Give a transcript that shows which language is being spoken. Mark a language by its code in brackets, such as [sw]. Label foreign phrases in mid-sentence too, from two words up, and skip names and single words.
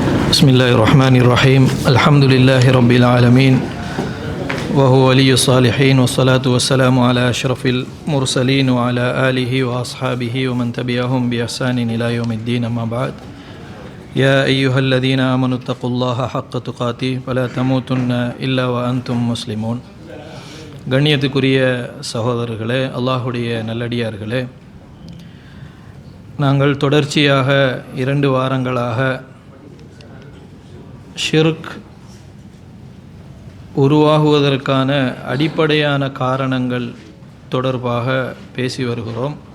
[ar] بسم الله الرحمن الرحيم الحمد لله رب العالمين وهو ولي الصالحين والصلاة والسلام على أشرف المرسلين وعلى آله وأصحابه ومن تبعهم بإحسان إلى يوم الدين أما بعد يا أيها الذين آمنوا اتقوا الله حق تقاته ولا تموتن إلا وأنتم مسلمون. [ta] கண்ணியத்துக்குரிய சகோதரர்களே, அல்லாஹுடைய நல்லடியார்களே, நாங்கள் தொடர்ச்சியாக 2 வாரங்களாக ஷிர்க் உருவாகுவதற்கான அடிப்படையான காரணங்கள் தொடர்பாக பேசி வருகிறோம்.